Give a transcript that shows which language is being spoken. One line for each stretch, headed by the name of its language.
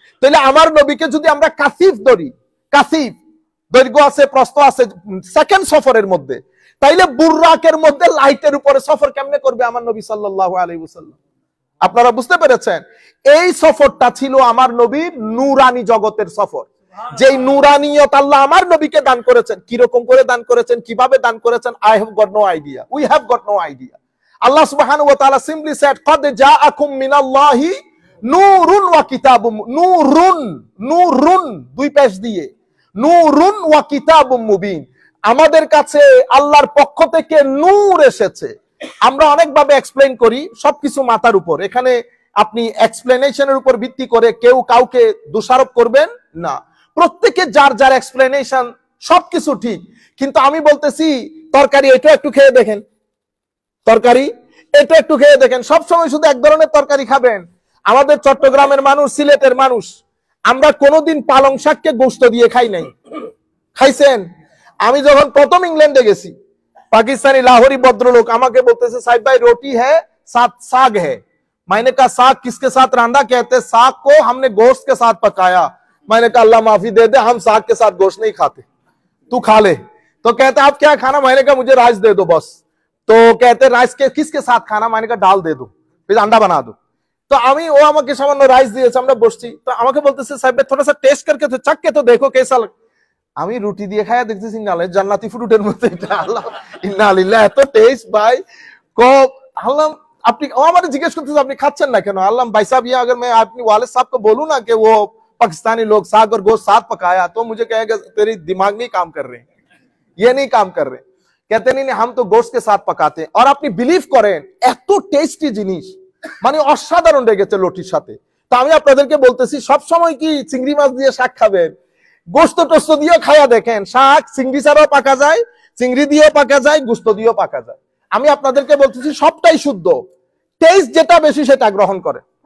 Bangla: তাহলে আমার নবীকে যদি আমরা কাসিফ ধরি, কাসিফ দৈর্ঘ্য আছে, প্রস্থ আছে, সেকেন্ড সফরের মধ্যে, তাইলে বুররাকের মধ্যে লাইটের উপরে সফর কেমনে করবে আমার নবী সাল্লাল্লাহু আলাইহি ওয়াসাল্লাম? আপনারা বুঝতে পেরেছেন? এই সফরটা ছিল আমার নবীর নূরানি জগতের সফর, যেই নূরানিয়ত আল্লাহ আমার নবীকে দান করেছেন। কিরকম করে দান করেছেন, কিভাবে দান করেছেন?
English: I have got no idea. We have got no idea.
Arabic: Allah subhanahu wa ta'ala
English: simply said,
Arabic: qad ja'akum minallahi নূরুন ওয়া কিতাবুম। নূরুন, নূরুন
Bangla: দুই পেশ দিয়ে, নূরুন ওয়া কিতাবুম মুবিন, আমাদের কাছে আল্লাহর পক্ষ থেকে নূর এসেছে। আমরা অনেকভাবে এক্সপ্লেইন করি, সবকিছু মাথার উপর। এখানে আপনি এক্সপ্লেনেশনের উপর ভিত্তি করে কেউ কাউকে দোষারোপ করবেন না। প্রত্যেকে যার যার এক্সপ্লেনেশন সবকিছু ঠিক, কিন্তু আমি বলতেছি তরকারি এটা একটু খেয়ে দেখেন, তরকারি এটা একটু খেয়ে দেখেন। সবসময় শুধু এক ধরনের তরকারি খাবেন? আমাদের চট্টগ্রামের মানুষ, সিলেটের মানুষ, আমরা কোনোদিন পালং শাককে গোশত দিয়ে খাই নাই। খাইছেন? আমি যখন প্রথম ইংল্যান্ডে গেছি, পাকিস্তানি লাহোরি ভদ্রলোক আমাকে বলতেছে, সাহেব ভাই
Hindi: रोटी है साथ साग है। मैंने कहा साग किसके साथ रांधा? कहते साग को हमने गोश्त के साथ पकाया। मैंने कहा अल्लाह माफी दे दे, हम साग के साथ गोश्त नहीं खाते, तू खा ले। तो कहते आप क्या खाना? मैंने कहा मुझे राइस दे दो बस। तो कहते राइस के किसके साथ खाना? मैंने कहा दाल दे दो, फिर अंडा बना दो।
Bangla: तो আমি ও আমাকে সামান্য রাইস দিয়েছে, আমরা বসছি, তো আমাকে বলতেছে সাহেব
Hindi: थोड़ा सा टेस्ट करके तो चख के तो देखो कैसा लग।
Bangla: আমি রুটি দিয়ে খায়া দেখতেছি নালে জান্নাতি ফ্রুটের মতো, এটা আল্লাহ ইন্না লিল্লাহ, এত টেস্ট ভাই। আল্লাহ আপনি ও আমাকে জিজ্ঞেস করতেছে আপনি খাচ্ছেন না কেন?
Hindi: আল্লাহ भाई साहब ये अगर मैं अपनी वालिद साहब को बोलूं ना कि वो पाकिस्तानी लोग साग और गोश्त साथ पकाया, तो मुझे कहेगा तेरी दिमाग नहीं काम कर रहे, ये नहीं काम कर रहे। कहते नहीं हम तो गोश्त के साथ पकाते हैं।
Bangla: और আপনি বিলিভ করেন এত টেস্টি জিনিস, মানে অসাধারণ লেগেছে লটির সাথে। তো আমি আপনাদেরকে বলতেছি সব সময় কি চিংড়ি মাছ দিয়ে শাক খাবেন? গোশত টোস্ত দিয়েও খায়া দেখেন, শাক চিংড়ি ছাড়াও পাকা যায়, চিংড়ি দিয়েও পাকা যায়, গোশত দিয়েও পাকা যায়। আমি আপনাদেরকে বলতেছি সবটাই শুদ্ধ, টেস্ট যেটা বেশি সেটা গ্রহণ করে।